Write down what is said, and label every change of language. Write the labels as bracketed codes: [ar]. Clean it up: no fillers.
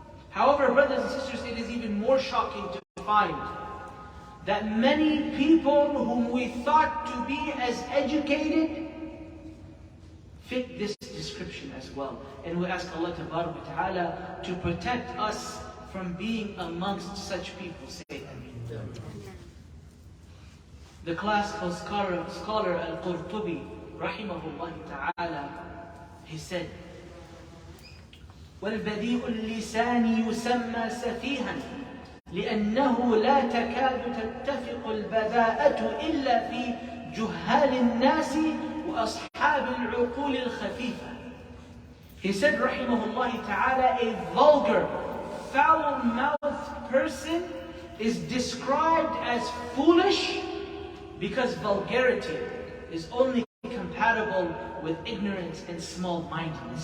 [en] However, brothers and sisters, it is even more shocking to find that many people whom we thought to be as educated fit this description as well. And we ask Allah Ta'ala to protect us from being amongst such people. Say Ameen. The classical scholar Al-Qurtubi, rahimahullah ta'ala, he said, [ar] وَالْبَذِيءُ اللِّسَانِ يُسَمَّى سَفِيهًا لأنه لا تكاد تتفق البذاءة إلا في جهال الناس وأصحاب العقول الخفيفة. [en] He said, rahimahullah ta'ala, a vulgar, foul-mouthed person is described as foolish because vulgarity is only compatible with ignorance and small-mindedness.